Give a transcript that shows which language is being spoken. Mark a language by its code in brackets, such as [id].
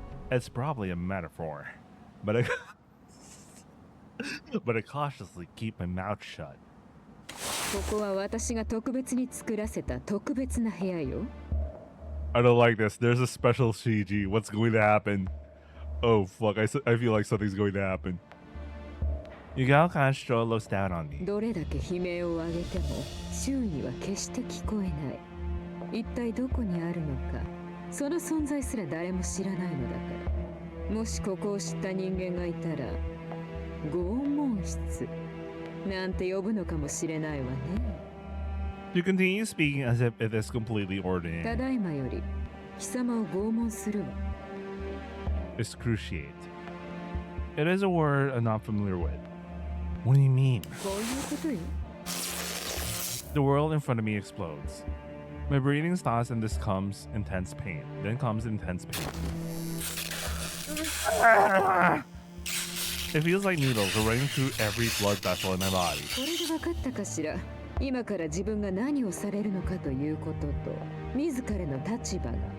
[en] It's probably a metaphor, but I cautiously keep my mouth shut. [ja] ここは私が特別に作らせた特別な部屋よ。 [en] I don't like this. There's a special CG. What's going to happen? Oh fuck! I feel like something's going to happen. Yugao Kancho looks down on me. [ja] どれだけ悲鳴を上げても周囲には決して聞こえない。一体どこにあるのか、その存在すら誰も知らないのだから。もしここを知った人間がいたら、拷問室なんて呼ぶのかもしれないわね。 [en] You continue speaking as if it is completely [ja] た [en] ordinary. [ja] だいまより貴様を拷問するわ。 [en] Excruciate. It is a word I'm not familiar with. What do you mean? [ja] こういうことよ。 [en] The world in front of me explodes. My breathing stops and this comes intense pain. Then comes intense pain. It feels like needles are running through every blood vessel in my body. [ja] これで分かったかしら。今から自分が何をされるのかということと、自らの立場が。